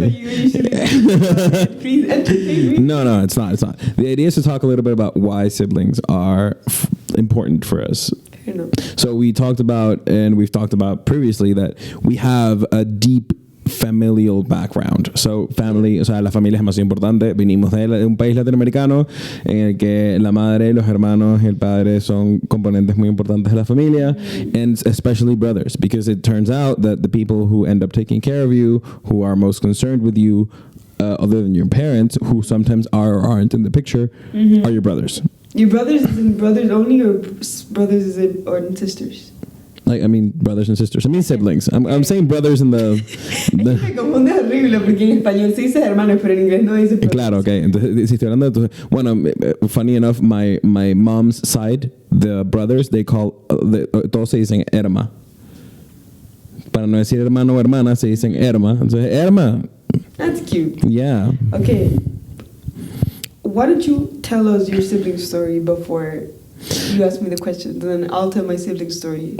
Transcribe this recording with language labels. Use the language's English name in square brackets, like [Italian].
[English] That's what you usually do. Please entertain me. No, it's not. The idea is to talk a little bit about why siblings are important for us. I don't know. So we've talked about previously that we have a deep familial background. So family, [Spanish] o sea, la familia es más importante. Venimos de un país latinoamericano en el que la madre, los hermanos y el padre son componentes muy importantes de la familia, [English] and especially brothers, because it turns out that the people who end up taking care of you, who are most concerned with you, other than your parents, who sometimes are or aren't in the picture, are your brothers. Your brothers is in brothers only, or brothers is in sisters? Like, I mean, brothers and sisters. I mean, siblings. I'm saying brothers in the... [Spanish] Me confunde horrible porque en español se dice hermanos, pero en inglés no dice brothers. Claro, okay. Entonces, si estoy hablando de... [English] Bueno, funny enough, my mom's side, the brothers, they call... [Spanish] todos se dicen herma. Para no decir hermano o hermana, se dicen herma. Entonces, herma. [English] That's cute. Yeah. Okay. Why don't you tell us your sibling story before you ask me the question, then I'll tell my sibling story.